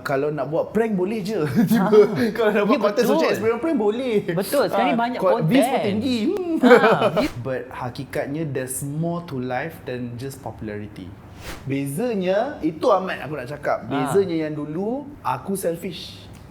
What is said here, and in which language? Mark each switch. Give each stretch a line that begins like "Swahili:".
Malay: kalau nak buat prank boleh je. Kalau nak buat konten social experiment prank boleh. Betul, sekarang ni banyak konten. Views pun tinggi.
English: But
Malay: hakikatnya
English: there's more to life than just popularity.
Malay: Bezanya, itu amat aku nak cakap. Bezanya yang dulu aku selfish.